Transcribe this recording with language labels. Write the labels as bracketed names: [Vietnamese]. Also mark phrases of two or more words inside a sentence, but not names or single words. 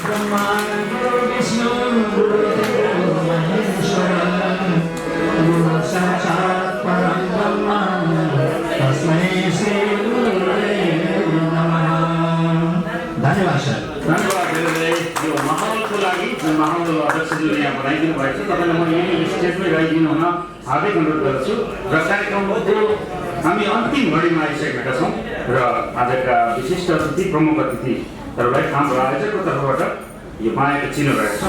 [Sanskrit] ब्रह्मा गुरु विष्णु गुरुदेव महेश्वर गुरु साक्षात् परं ब्रह्म तस्मै श्री गुरुवे नमः। [Nepali] धन्यवाद सर। धन्यवाद धेरै यो माहौलको लागि जुन माहौल अध्यक्षज्यूले यहाँ बनाइदिनु भएको छ तपाईँलाई म यही स्टेजमै रहिदिनु हुन हार्दिक अनुरोध गर्छु र कार्यक्रमको हामी अन्तिम घडीमा आइसकेका छौँ र आजका विशिष्ट अतिथि प्रमुख अतिथिहरूलाई हाम्रो आयोजकको तर्फबाट यो मायाको चिनो रहेको छ।